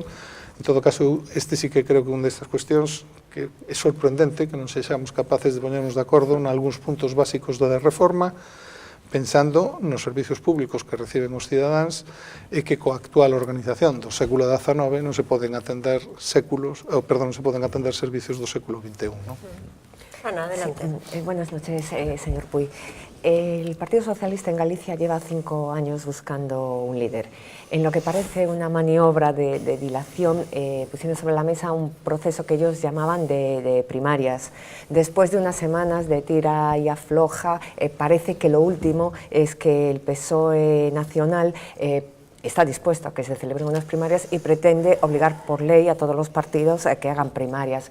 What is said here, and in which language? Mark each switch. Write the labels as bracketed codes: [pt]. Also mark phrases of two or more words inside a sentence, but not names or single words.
[gl] En todo caso, este sí que creo que unha destas cuestións que é sorprendente que non sexamos capaces de poñernos de acordo en algúns puntos básicos da reforma, pensando nos servizos públicos que reciben os cidadáns e que coa actual organización do século XIX non se poden atender servicios do século XXI, non? [es] Ana, adelante. Sí, buenas noches, señor Puy. El Partido Socialista en Galicia lleva 5 años buscando un líder. En lo que parece una maniobra de dilación, pusieron sobre la mesa un proceso que ellos llamaban de primarias. Después de unas semanas de tira y afloja, parece que lo último es que el PSOE nacional está dispuesto a que se celebren unas primarias y pretende obligar por ley a todos los partidos a que hagan primarias.